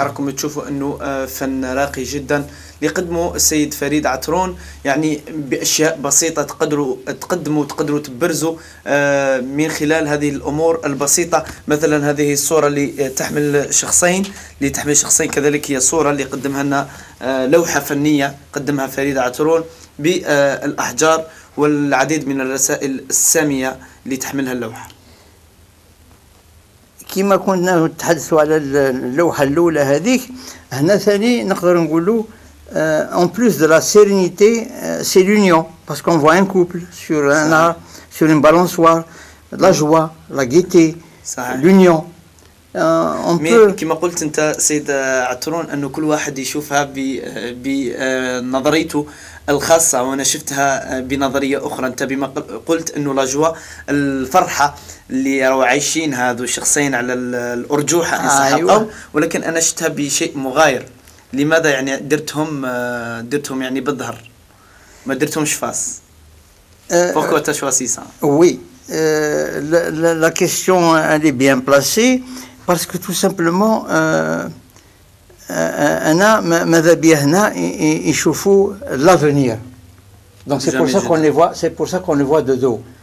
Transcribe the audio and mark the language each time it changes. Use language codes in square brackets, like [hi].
[ar] راكم تشوفوا انه فن راقي جدا يقدموا السيد فريد عطرون، يعني باشياء بسيطه تقدموا تبرزوا من خلال هذه الامور البسيطه. مثلا هذه الصوره اللي تحمل شخصين كذلك هي صوره اللي قدمها لنا لوحه فنيه قدمها فريد عطرون بالاحجار والعديد من الرسائل الساميه اللي تحملها اللوحه. كما كنا نتحدثوا على اللوحة الأولى هذيك، هنا ثاني نقدر نقولوا [fr] en plus de la sérénité c'est l'union parce qu'on voit un couple sur un arbre, sur une balançoire, la joie, la gaieté, l'union. on peut [ar] كما قلت انت سيد عطرون انه كل واحد يشوفها بنظريته الخاصة، وانا شفتها بنظرية اخرى. انت بما قلت انه لاجوا الفرحة اللي راهو عايشين هذو الشخصين على الارجوحة ان صح القول، ولكن انا شفتها بشيء مغاير. لماذا يعني درتهم يعني بالظهر ما درتهمش فاس؟ [fr] Pourquoi tu as choisi ça? Oui, la question elle est bien placée parce que tout simplement [ar] أنا ماذا بيا هنا يشوفوا [fr] l'avenir. Donc c'est pour ça qu'on les voit de dos.